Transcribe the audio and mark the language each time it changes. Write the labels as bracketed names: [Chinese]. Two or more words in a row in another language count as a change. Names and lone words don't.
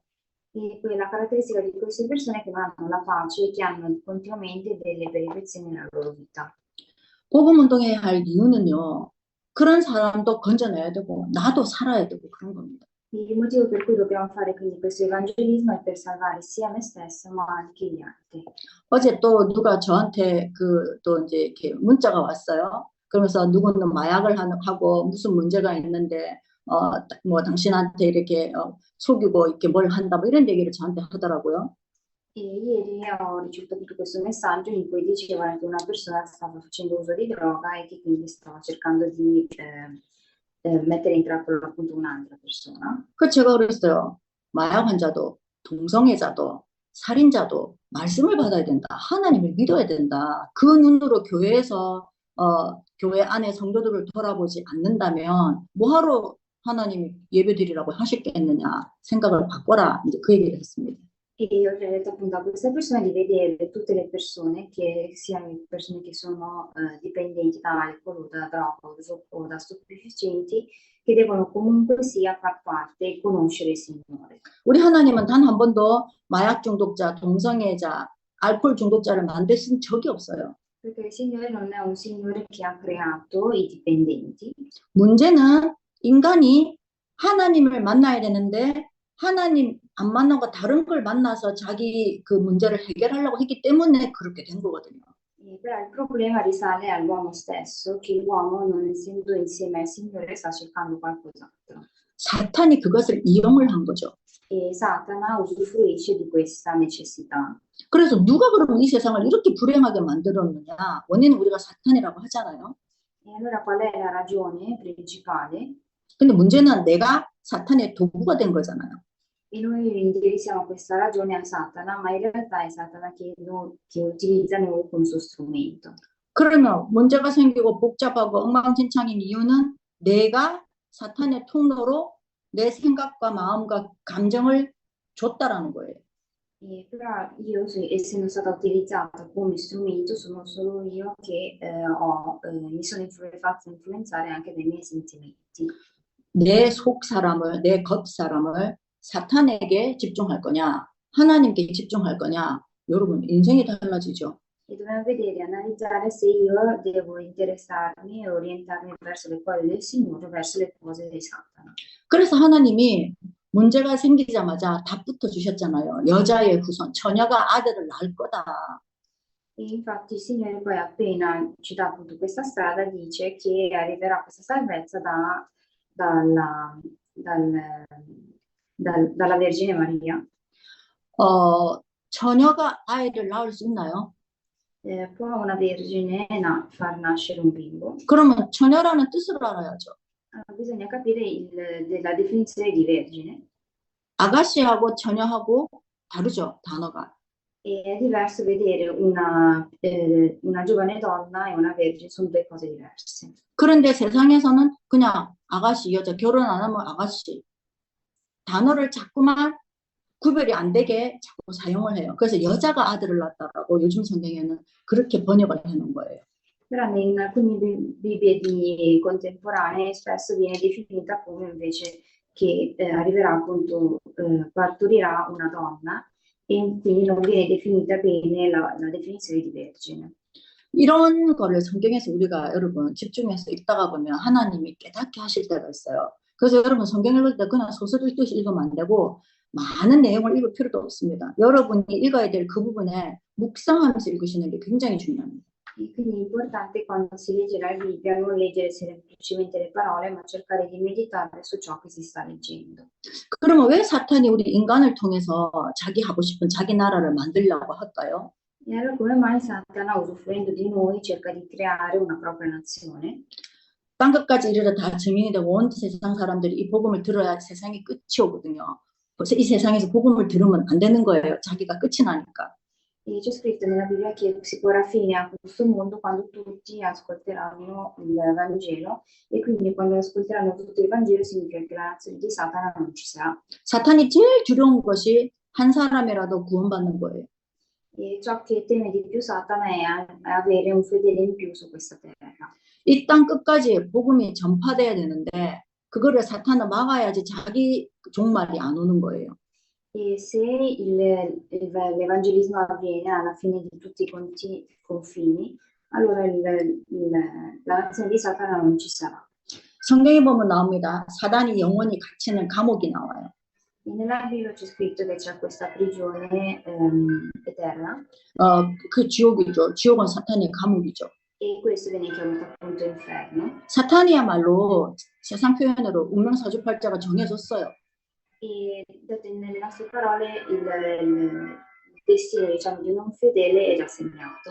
[Italian] E la caratteristica di queste persone è che non hanno la pace e che hanno continuamente delle peripezie nella loro vita. [Korean] 복음 운동해야 할 이유는요. 그런 사람도 건져내야 되고 나도 살아야 되고 그런 겁니다. [Italian] Il motivo per cui dobbiamo fare quindi questo evangelismo è per salvare sia me stesso ma anche gli altri. [Korean] 어제 또 누가 저한테 또 이제 이렇게 문자가 왔어요. 그러면서 누구는 마약을 하고 무슨 문제가 있는데 뭐 당신한테 이렇게 속이고 이렇게 뭘 한다 뭐 이런 얘기를 저한테 하더라고요. [Italian] E ieri ho ricevuto questo messaggio in cui dicevano che una persona stava facendo uso di droga e che quindi stava cercando di mettere in trappola appunto un'altra persona. [Korean] 그 제가 그랬어요. 마약 환자도 동성애자도 살인자도 말씀을 받아야 된다. 하나님을 믿어야 된다. 그 눈으로 교회에서 교회 안에 성도들을 돌아보지 않는다면 뭐하러 하나님이 예배드리라고 하셨겠느냐 생각을 바꿔라. 이제 그 얘기를 했습니다. [Italian] E io ho detto appunto a queste persone di vedere tutte le persone, che siano persone che sono dipendenti da alcol o da droga o da stupefacenti, che devono comunque sia far parte e conoscere il Signore. [Korean] 우리 하나님은 단 한 번도 마약 중독자, 동성애자, 알코올 중독자를 만드신 적이 없어요. [Italian] Perché il Signore non è un Signore che ha creato i dipendenti. [Korean] 문제는 인간이 하나님을 만나야 되는데 하나님 안 만나고 다른 걸 만나서 자기 그 문제를 해결하려고 했기 때문에 그렇게 된 거거든요. [Italian] Però il problema risale all'uomo stesso, che l'uomo non essendo insieme al Signore sta cercando qualcos'altro. [Korean] 사탄이 그것을 이용을 한 거죠. [Italian] E Satana usufruisce di questa necessità. [Korean] 그래서 누가 그러면 이 세상을 이렇게 불행하게 만들었느냐? 원인은 우리가 사탄이라고 하잖아요. [Italian] E allora qual è la ragione principale? [Korean] 근데 문제는 내가 사탄의 도구가 된 거잖아요. [Italian] E noi indirizziamo questa ragione a Satana, ma in realtà è Satana che utilizza noi come suo strumento. [Korean] 그러면 문제가 생기고 복잡하고 엉망진창인 이유는 내가 사탄의 통로로 내 생각과 마음과 감정을 줬다라는 거예요. [Italian] Però io, essendo stata utilizzata come strumento, sono solo io che mi sono fatta influenzare anche dai miei sentimenti. [Korean] 내 속 사람을, 내 겉 사람을 사탄에게 집중할 거냐, 하나님께 집중할 거냐, 여러분 인생이 달라지죠. [Italian] E dobbiamo vedere, analizzare se io devo interessarmi e orientarmi verso le cose del Signore o verso le cose di Satana. [Korean] 그래서 하나님이 문제가 생기자마자 답부터 주셨잖아요. 여자의 후손, 처녀가 아들을 낳을 거다. [Italian] E infatti il Signore poi appena ci dà appunto questa strada dice che arriverà questa salvezza dalla Vergine Maria. [Korean] 처녀가 아이를 낳을 수 있나요? [Italian] Può una vergine far nascere un bimbo? [Korean] 그러면 처녀라는 뜻을 알아야죠. [Italian] Bisogna capire la definizione di vergine. [Korean] 아가씨하고 처녀하고 다르죠, 단어가. [Italian] E è diverso vedere una giovane donna e una vergine, sono due cose diverse. [Korean] 그런데 세상에서는 그냥 아가씨, 여자, 결혼 안 하면 아가씨. 단어를 자꾸만 구별이 안 되게 자꾸 사용을 해요. 그래서 여자가 아들을 낳았다라고 요즘 성경에는 그렇게 번역을 해놓은 거예요. [Italian] Però in alcune Bibbie contemporanee spesso viene definita come invece che arriverà appunto, partorirà una donna e quindi non viene definita bene la definizione di vergine. [Korean] 이런 거를 성경에서 우리가 여러분 집중해서 읽다가 보면 하나님이 깨닫게 하실 때가 있어요. 그래서 여러분 성경 읽을 때 그냥 소설 읽듯이 읽으면 안 되고 많은 내용을 읽을 필요도 없습니다. 여러분이 읽어야 될 그 부분에 묵상하면서 읽으시는 게 굉장히 중요합니다. [Italian] E quindi è importante quando si legge la Bibbia non leggere semplicemente le parole, ma cercare di meditare su ciò che si sta leggendo. [Korean] 그러면 왜 사탄이 우리 인간을 통해서 자기 하고 싶은 자기 나라를 만들려고 할까요? [Italian] E allora come mai Satana, usufruendo di noi, cerca di creare una propria nazione? [Korean] 땅 끝까지 이르러 다 증인이 되고 온 세상 사람들이 이 복음을 들어야 세상이 끝이 오거든요. 그래서 이 세상에서 복음을 들으면 안 되는 거예요. 자기가 끝이 나니까. [Italian] E c'è scritto nella Bibbia che si porrà fine a questo mondo quando tutti ascolteranno il Vangelo, e quindi quando ascolteranno tutto il Vangelo significa che la nazione di Satana non ci sarà. [Korean] 사탄이 제일 두려운 것이 한 사람이라도 구원받는 거예요. [Italian] E ciò che teme di più Satana è avere un fedele in più su questa terra. [Korean] 이 땅 끝까지 복음이 전파돼야 되는데 그거를 사탄은 막아야지 자기 종말이 안 오는 거예요. [Italian] E se l'evangelismo avviene alla fine di tutti i confini, allora la nazione di Satana non ci sarà. [Korean] 성경에 보면 나옵니다. 사단이 영원히 갇히는 감옥이 나와요. [Italian] E nella Bibbia c'è scritto che c'è questa prigione eterna, [Korean] 그 지옥이죠. 지옥은 사탄의 감옥이죠. [Italian] e questo viene chiamato appunto inferno. [Korean] 사탄이야말로 세상 표현으로 운명사주팔자가 정해졌어요. [Italian] E detto nelle nostre parole, il destino, diciamo, di un non fedele è già segnato,